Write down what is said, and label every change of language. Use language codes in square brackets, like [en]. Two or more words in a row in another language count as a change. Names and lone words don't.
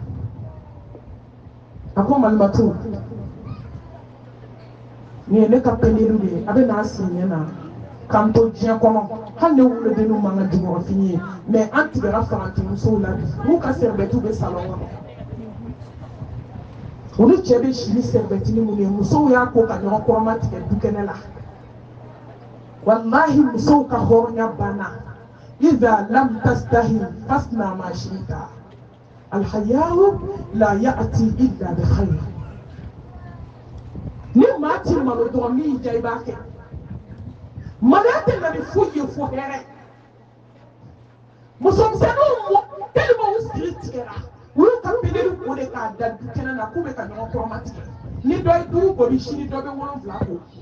[bm] a ko malimatu nin ye ne ka pendelu de ye a bɛ n'a si ɲɛ na k'an to diɲɛ kɔnɔ hali ne wolodenw man ka jukɔrɔfini ye mais an tigɛra farantimusow la bi n'u ka sɛribɛtiw bɛ salon kɔnɔ olu cɛ bɛ si ni sɛribɛtini minnu ye musow y'a ko ka ɲɔgɔn kɔrɔma tigɛ dukɛnɛ la walahi musow ka hɔrɔnya banna [ar] إذا لم تستحي فاصنع ما شئت الحياء لا يأتي إلا بخير [bm] ni maa ti malo dɔrɔn min ja i b'a kɛ maloya tɛ na ni foyi ye fo hɛrɛ musomisɛnninw mɔ tellement u siri tigɛra olu ka pendeli ko de k'a da du kɛnɛ na k'u bɛ ka ɲɔgɔn kɔrɔma tigɛ ni dɔ ye 5 boli sini dɔ bɛ 7 ko